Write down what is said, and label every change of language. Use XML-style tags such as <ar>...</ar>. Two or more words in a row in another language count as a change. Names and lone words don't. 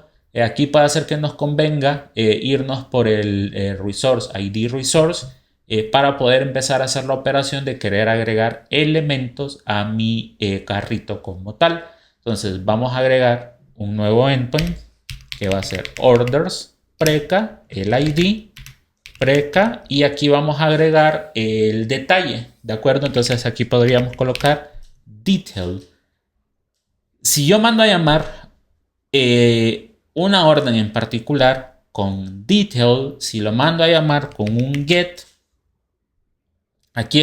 <es>Aquí puede ser que nos convenga irnos por el</es> <en>resource ID resource</en> <es>para poder empezar a hacer la operación de querer agregar elementos a mi carrito como tal. Entonces vamos a agregar un nuevo endpoint que va a ser orders preca, el ID preca, y aquí vamos a agregar el detalle, ¿de acuerdo? Entonces aquí podríamos colocar detail. Si yo mando a llamar una orden en particular con detail, si lo mando a llamar con un get, aquí</es>